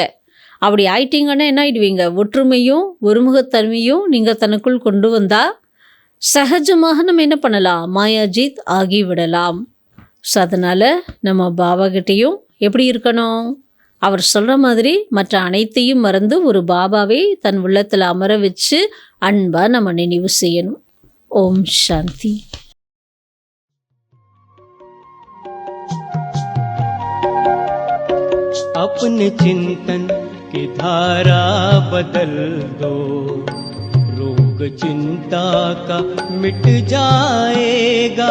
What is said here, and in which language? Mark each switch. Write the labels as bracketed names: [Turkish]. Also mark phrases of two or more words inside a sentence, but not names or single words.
[Tamil] அப்படி ஆயிட்டீங்கன்னா என்ன ஆயிடுவீங்க, ஒற்றுமையும் ஒருமுகத்தன்மையும் நீங்கள் தனக்குள் கொண்டு வந்தால் சகஜமாக நம்ம என்ன பண்ணலாம், மாயாஜித் ஆகிவிடலாம். ஸோ அதனால் நம்ம பாபாகிட்டையும் எப்படி இருக்கணும், அவர் சொல்கிற மாதிரி மற்ற அனைத்தையும் மறந்து ஒரு பாபாவை தன் உள்ளத்தில் அமர வச்சு அன்பாக நம்ம நினைவு செய்யணும். ஓம் சாந்தி. [Hindi] अपने चिंतन की धारा बदल दो, रोग चिंता का मिट जाएगा।